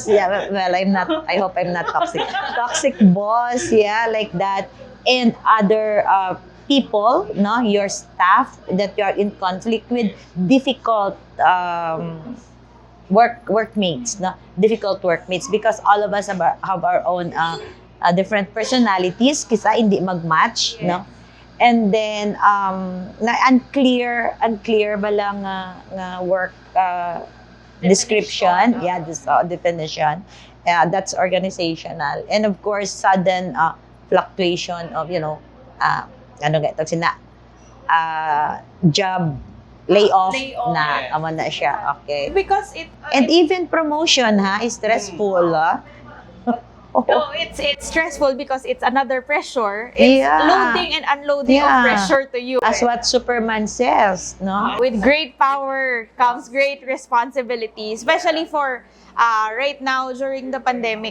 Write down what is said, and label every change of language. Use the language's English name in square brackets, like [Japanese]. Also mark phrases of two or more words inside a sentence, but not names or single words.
[English] Yeah, well, I hope I'm not toxic. Toxic boss, yeah, like that. And other people, no, your staff that you are in conflict with, difficult workmates, no? Difficult workmates, because all of us have our own different personalities, [Hiligaynon] kisa hindi mag-match, no? [English] And then unclear ba lang work description, yeah, this definition. That's organizational. And of course, sudden fluctuation of, job layoff na, [Hiligaynon] amo na siya. [English] Okay. Because And even promotion is stressful. No, it's stressful because it's another pressure. It's loading and unloading of pressure to you. As what Superman says, no? With great power comes great responsibility, especially for right now during the pandemic.